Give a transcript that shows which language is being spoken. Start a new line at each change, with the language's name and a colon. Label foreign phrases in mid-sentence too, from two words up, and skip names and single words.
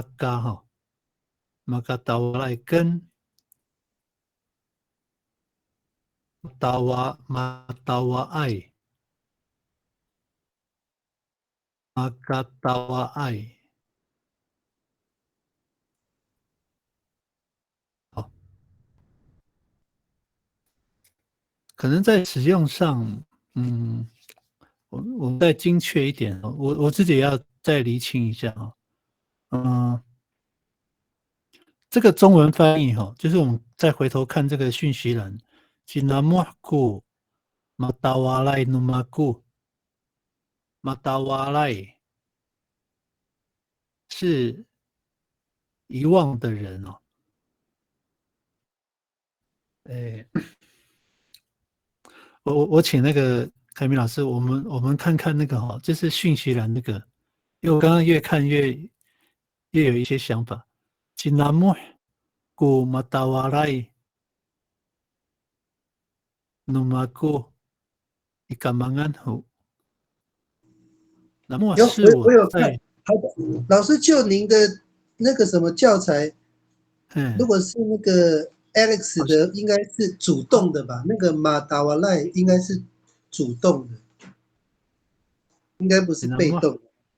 Chinese: Magadawalai 跟
Rukai: Matawai Magadawai
Chinese: 好，可能在使用上我们再精确一点我自己也要再厘清一下这个中文翻译就是我们再回头看这个讯息栏
Rukai: Cinamuhku matawalai numaku matawalai
Chinese: 是遗忘的人我请那个凯明老师，我们看看那个就是讯息栏那个，因为我刚刚越看越有一些想法。
Rukai: Cinamuhku matawalai numaku ikamanganhu。
Chinese: 那么是我有看在，好的，老师就您的那个什么教材，如果是那个 Alex 的，应该是主动的吧？那个马达瓦赖应该是主动的，应该不是被动的。